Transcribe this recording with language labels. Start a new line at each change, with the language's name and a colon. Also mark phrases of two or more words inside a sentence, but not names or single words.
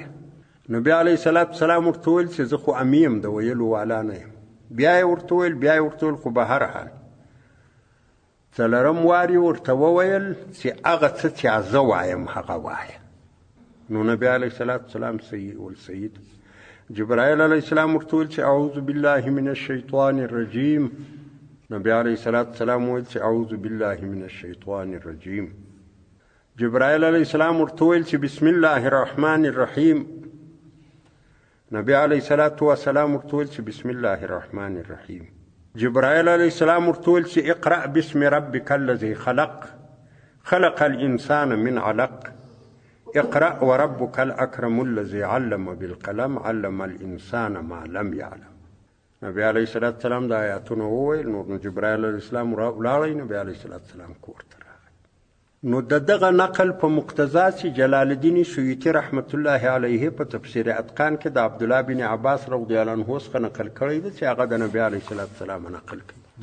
Pashto: نبی
Arabic: علیه الصلاة والسلام
Pashto: ورته ویل چې زه خو امي یم، د ویلو والا نه یم. بیا یې ورته ویل خو به هر حال څلرم واري ورته وویل چې هغه څه چې زه وایم هغه وایه. نو نبی
Arabic: علیه الصلاة والسلام
Pashto: سید جبرائیل
Arabic: علیه السلام
Pashto: ورته ویل چې
Arabic: اعوذ بالله من الشیطان الرجیم.
Pashto: نبی
Arabic: علیه الصلاة والسلام
Pashto: ویل چې
Arabic: اعوذ بالله من الشیطان الرجیم.
Pashto: جبرائیل
Arabic: علیه السلام
Pashto: ورته وویل چې
Arabic: بسم الله الرحمن الرحیم.
Pashto: نبی
Arabic: علیه الصلاة والسلام
Pashto: ورته وویل چې
Arabic: بسم الله الرحمن الرحیم.
Pashto: جبرائیل
Arabic: علیه السلام
Pashto: ورته وویل چې
Arabic: اقرأ باسم ربک الذي خلق خلق الانسان من علق اقرأ وربك الاکرم الذي علم بالقلم علم الانسان ما لم يعلم.
Pashto: نبی
Arabic: علیه الصلاة والسلام
Pashto: د آیاتونه وویل. نو جبرائیل
Arabic: علیه السلام
Pashto: ولاړی. نبی
Arabic: علیه الصلاة والسلام
Pashto: کور ته راغی. نو د دغه نقل په مقتضا چې جلال الدین سیوطي
Arabic: رحمت الله علیه
Pashto: په تفسیر اتقان کې د عبدالله بن عباس
Arabic: رضی الله عنه
Pashto: څخه نقل کړی دی چې هغه د نبی
Arabic: علیه الصلاة والسلام
Pashto: نقل کړي.